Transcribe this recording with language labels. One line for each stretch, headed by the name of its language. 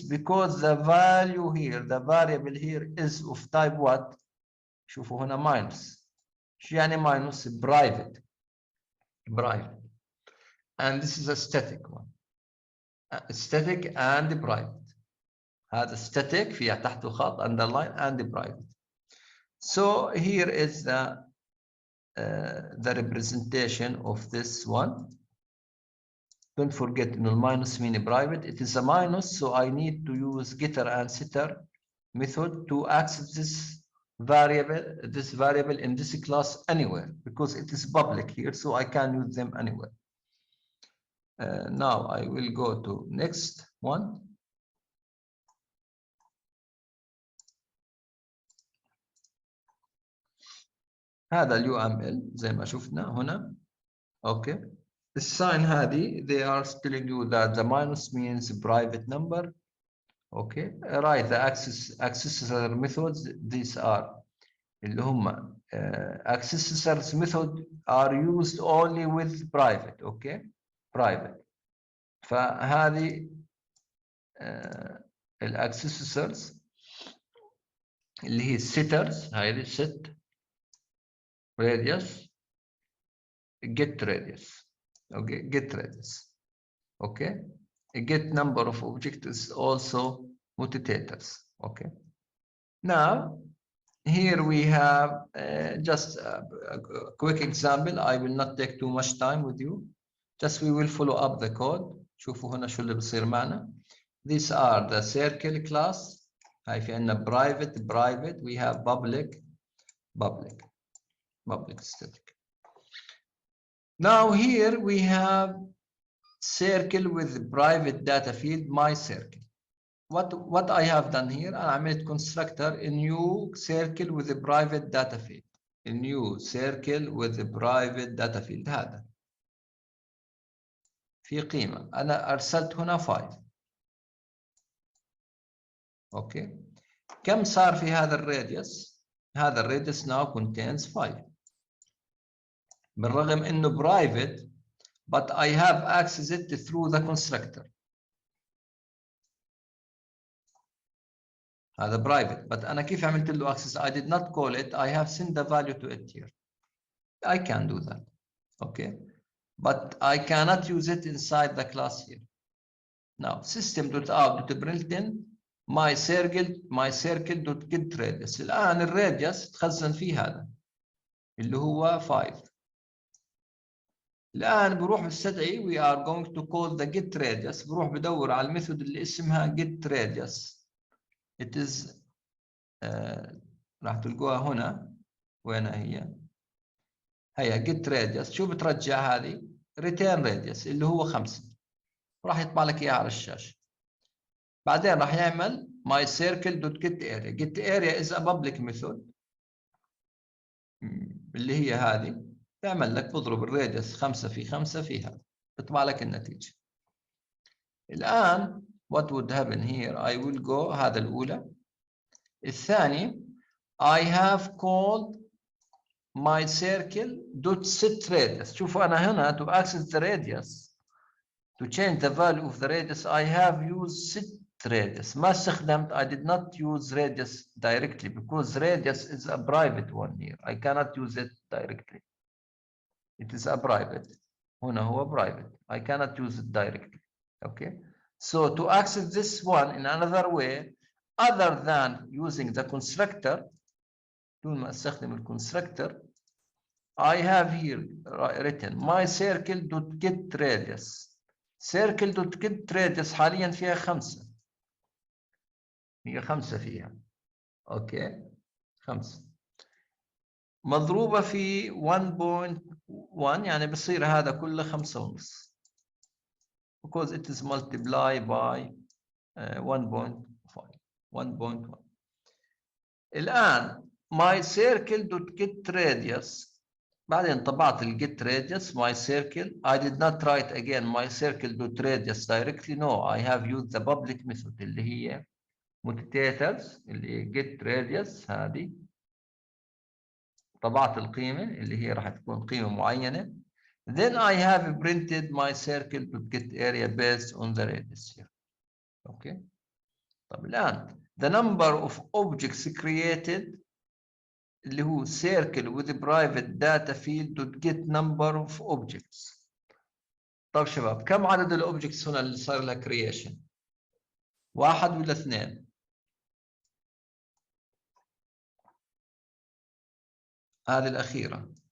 English: Because the value here, the variable here is of type what?
Arabic: شوفوا هنا minus. شو يعني minus?
English: Private. And this is a static one. Static and private.
Arabic: هذا static فيها تحته خط
English: underline and private. So here is the representation of this one. Don't forget null minus mean private. It is a minus, so I need to use getter and setter method to access this variable in this class anywhere, because it is public here, so I can use them anywhere. Now I will go to next one.
Arabic: هذا اليو ام ال زي ما شفنا هنا. اوكي. الساين هذه
English: they are telling you that the minus means private number. Okay, right. The accessor methods these are
Arabic: اللي هم
English: accessors method are used only with private. Okay, private.
Arabic: فهذه accessors اللي هي setters.
English: هذه set radius get radius. Okay, get radius. Okay, get number of objects is also mutators. Okay, now here we have just a quick example. I will not take too much time with you. Just we will follow up the code.
Arabic: شوفوا هنا شو اللي بصير معنا.
English: These are the circle class.
Arabic: هاي في عندنا private.
English: We have public static. Now here we have circle with private data field my circle. What I have done here,
Arabic: أنا عملت
English: constructor a new circle with a private data field. A new circle with a private data field.
Arabic: هذا في قيمة أنا أرسلت هنا 5. أوكي. كم صار في هذا الراديوس؟ هذا الراديوس
English: now contains
Arabic: 5. بالرغم إنه
English: private but I have accessed it through the constructor.
Arabic: هذا private but أنا كيف عملت له access?
English: I did not call it. I have sent the value to it here. I can do that. Okay, but I cannot use it inside the class here. Now system.out.println my circle.get radius.
Arabic: الآن الراديوس تخزن فيه هذا اللي هو 5. الآن بروح بستدعي
English: we are going to call the get radius.
Arabic: بروح بدور على الميثود اللي اسمها get radius.
English: It is
Arabic: راح تلقوها هنا. وين هي؟ هي get radius. شو بترجع هذه؟ return radius اللي هو 5. راح يطبع لك اياها على الشاشة. بعدين راح يعمل my circle.getArea.
English: getArea is a public method
Arabic: اللي هي هذه. يعمل لك بضرب الراديوس 5 في 5 فيها بيطبع لك النتيجة.
English: الآن what would happen here? I will go.
Arabic: هذا الأولى. الثاني
English: I have called my circle.setRadius.
Arabic: شوفوا أنا هنا
English: to access the radius to change the value of the radius I have used setRadius.
Arabic: ما استخدمت.
English: I did not use radius directly because radius is a private one here. I cannot use it directly. It is a private.
Arabic: هنا هو private.
English: I cannot use it directly. Okay. So to access this one in another way other than using the constructor,
Arabic: دون ما استخدم الكونستراكتور,
English: I have here written my circle.getRadius.
Arabic: circle.getRadius حاليا فيها 5. هي 5 فيها. اوكي 5 مضروبة في 1.1 يعني بصير هذا كله 5.5
English: because it is multiplied by 1.5.
Arabic: 1.1.
English: الآن my circle.getRadius.
Arabic: بعدين طبعت
English: الget radius my circle. I did not write again my circle.radius directly. No, I have used the public method
Arabic: اللي هي
English: mutators اللي هي get radius.
Arabic: هذه طبعت القيمة اللي هي راح تكون قيمة معينة.
English: Then I have printed my circle.getArea based on the radius here. Okay.
Arabic: طب الآن
English: the number of objects created
Arabic: اللي هو
English: circle with private data field to get number of objects.
Arabic: طب شباب كم عدد الاوبجكتس هنا اللي صار لها creation؟ 1 ولا 2؟ هذه الأخيرة.